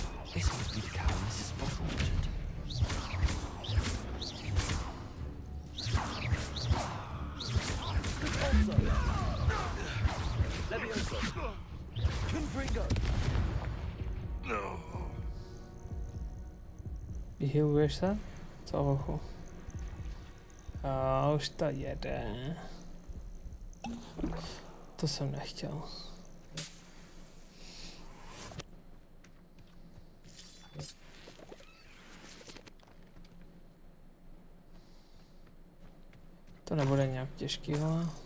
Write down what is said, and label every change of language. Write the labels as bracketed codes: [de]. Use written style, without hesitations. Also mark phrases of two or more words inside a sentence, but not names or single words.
[en] This must be the cow Mrs. Sprottle mentioned. Levioso! Confringo! [cs] Vyhybuješ se? Co hochu? A už to jede. To jsem nechtěl. To nebude nějak těžký, ale...